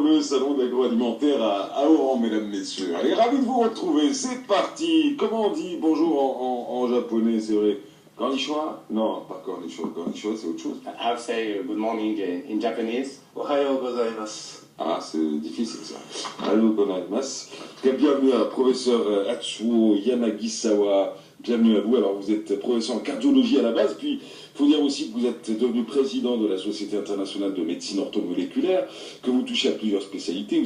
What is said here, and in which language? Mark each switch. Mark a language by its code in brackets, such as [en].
[fr] le salon de l'agroalimentaire à Oran, mesdames, messieurs. Allez, ravi de vous retrouver, c'est parti. Comment on dit bonjour en japonais, c'est vrai? Konnichiwa? Non, pas konnichiwa. Konnichiwa, c'est autre chose. [en] I'll say good morning in Japanese. [ja] Ohayou gozaimasu. [fr] Ah, c'est difficile ça. [ja] Ohayou gozaimasu. [fr] En tout cas, bienvenue à professeur Atsuo Yanagisawa. Bienvenue à vous. Alors, vous êtes professeur en cardiologie à la base, puis il faut dire aussi que vous êtes devenu président de la Société internationale de médecine orthomoléculaire, que vous touchez à plusieurs spécialités.